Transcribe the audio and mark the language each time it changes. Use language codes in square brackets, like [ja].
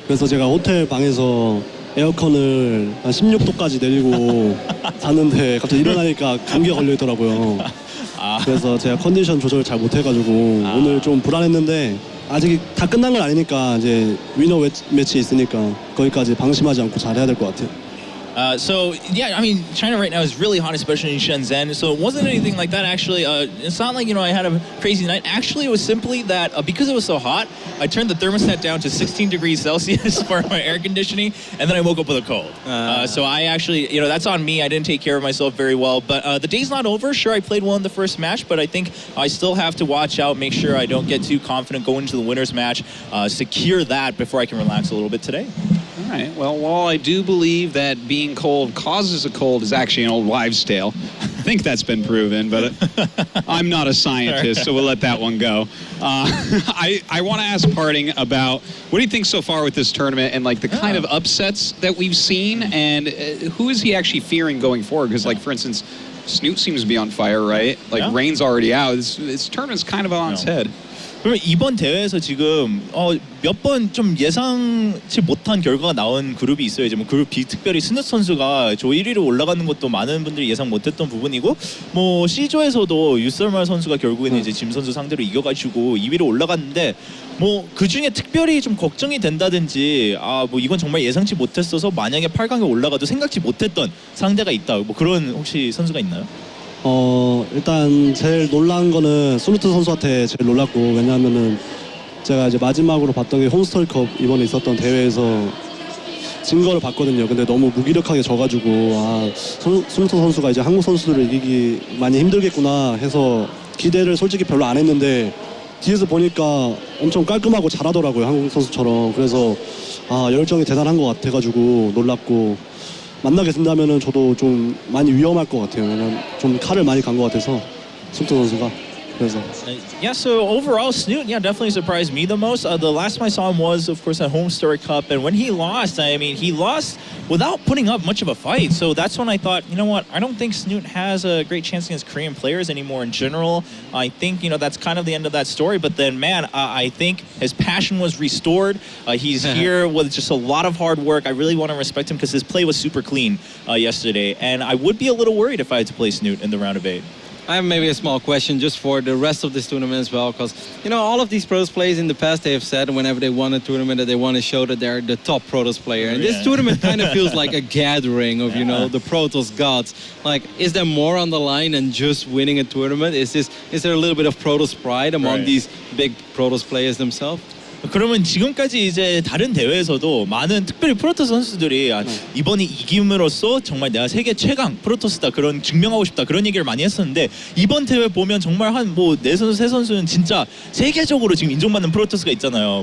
[ko] 그래서 제가 호텔 방에서 에어컨을 한 16도까지 내리고 잤는데 갑자기 일어나니까 감기가 걸려 있더라고요. 그래서 제가 컨디션 조절을 잘 못해가지고 오늘 좀 불안했는데 아직 다 끝난 건 아니니까 이제 위너 매치 있으니까 거기까지 방심하지 않고 잘해야 될 것 같아요. [en] So yeah, I mean, China right now is really hot, especially in Shenzhen. So it wasn't anything like that actually. It's not like, I had a crazy night. Actually, it was simply that because it was so hot, I turned the thermostat down to 16 degrees Celsius for my air conditioning, and then I woke up with a cold. So I actually, that's on me. I didn't take care of myself very well. But the day's not over. Sure, I played well in the first match, but I think I still have to watch out, make sure I don't get too confident going into the winners match, secure that before I can relax a little bit today. All right. Well, while I do believe that being cold causes a cold is actually an old wives' tale, I think that's been proven, but I'm not a scientist, so we'll let that one go. I want to ask PartinG about what do you think so far with this tournament and like the kind of upsets that we've seen, and who is he actually fearing going forward? Because like, for instance, Snoot seems to be on fire, right? Like Rain's already out. This tournament's kind of on its head. [ko] 그러면 이번 대회에서 지금 몇 번 좀 예상치 못한 결과가 나온 그룹이 있어요. 이제 뭐 그룹 B 특별히 스누 선수가 조 1위로 올라가는 것도 많은 분들이 예상 못했던 부분이고, 뭐 C조에서도 유설말 선수가 결국에는 이제 짐 선수 상대로 이겨가지고 2위로 올라갔는데, 뭐 그 중에 특별히 좀 걱정이 된다든지, 뭐 이건 정말 예상치 못했어서 만약에 8강에 올라가도 생각지 못했던 상대가 있다, 뭐 그런 혹시 선수가 있나요? 일단 제일 놀란 거는 스누트 선수한테 제일 놀랐고, 왜냐하면은 제가 이제 마지막으로 봤던 게 홈스터리컵 이번에 있었던 대회에서 진 거를 봤거든요. 근데 너무 무기력하게 져가지고 스누트 선수가 이제 한국 선수들을 이기기 많이 힘들겠구나 해서 기대를 솔직히 별로 안 했는데 뒤에서 보니까 엄청 깔끔하고 잘하더라고요, 한국 선수처럼. 그래서 열정이 대단한 것 같아가지고 놀랐고, 만나게 된다면은 저도 좀 많이 위험할 것 같아요. 왜냐면 좀 칼을 많이 간 것 같아서 스누트 선수가. 그래서. [en] Yeah, so overall, Snoot, definitely surprised me the most. The last time I saw him was, of course, at Home Story Cup, and when he lost, I mean, he lost without putting up much of a fight. So that's when I thought, you know what, I don't think Snoot has a great chance against Korean players anymore in general. I think, that's kind of the end of that story. But then, man, I think his passion was restored. He's here with just a lot of hard work. I really want to respect him because his play was super clean yesterday. And I would be a little worried if I had to play Snoot in the round of 8. I have maybe a small question just for the rest of this tournament as well, because all of these Protoss players in the past, they have said whenever they won a tournament that they want to show that they're the top Protoss player. And this tournament kind of feels like a gathering of the Protoss gods. Like, is there more on the line than just winning a tournament? Is there a little bit of Protoss pride among these big Protoss players themselves? [ko] 그러면 지금까지 이제 다른 대회에서도 많은 특별히 프로토스 선수들이 이번에 이김으로써 정말 내가 세계 최강 프로토스다 그런 증명하고 싶다 그런 얘기를 많이 했었는데 이번 대회 보면 정말 한 뭐 네 선수 세 선수는 진짜 세계적으로 지금 인정받는 프로토스가 있잖아요.